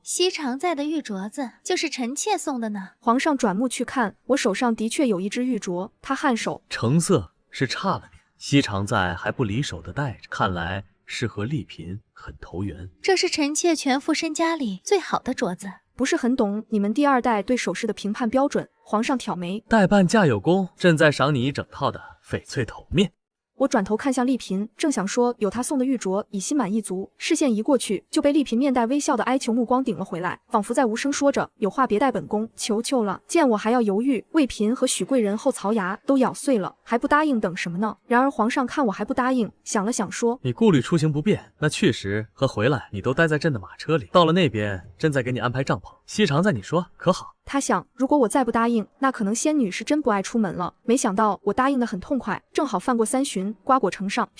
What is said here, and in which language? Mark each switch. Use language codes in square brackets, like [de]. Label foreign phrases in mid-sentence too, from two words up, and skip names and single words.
[zh] 熹常在的玉鐲子就是臣妾送的呢。” 皇上轉目去看，我手上的確有一隻玉鐲。他頷首：“ 成色是差了點，熹常在還不離手的戴着，看來是和麗嬪很投緣。” 這是臣妾全副身家裡最好的鐲子。不是很懂你們第二代對首飾的評判標準。皇上挑眉：“ 待伴駕有功，朕再賞你一整套的翡翠頭面。” 我轉頭看向麗嬪，正想說有她送的玉鐲已心滿意足，視線移過去，就被麗嬪面帶微笑的哀求目光頂了回來，仿佛在無聲說着：“有話別帶本宮，求求了。” 見我還要猶豫，魏嬪和許貴人後槽牙都咬碎了，還不答應等什麼呢？然而皇上看我還不答應，想了想說：“ 你顧慮出行不便，那去時和回來你都待在朕的馬車裡，到了那邊朕再給你安排帳篷。熹常在，你說可好？” 他想，如果我再不答應，那可能仙女是真不愛出門了。沒想到我答應得很痛快，正好翻過3巡，瓜果呈上。